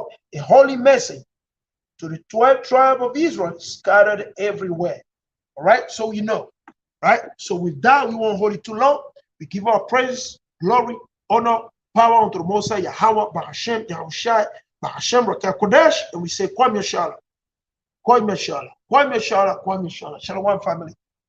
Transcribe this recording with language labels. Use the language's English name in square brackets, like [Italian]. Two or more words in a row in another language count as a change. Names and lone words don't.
[English] A holy message to the 12 tribes of Israel scattered everywhere. All right, so you know, right? So with that, we won't hold it too long. We give our praise, glory, honor, power unto the Most High, Yahweh, Bahashem, Yahushai, Bahashem, Rakah Kodesh, and we say, Kwame Shala, Kwame Shala, Kwame Shala, Kwame Shala, Shalom family.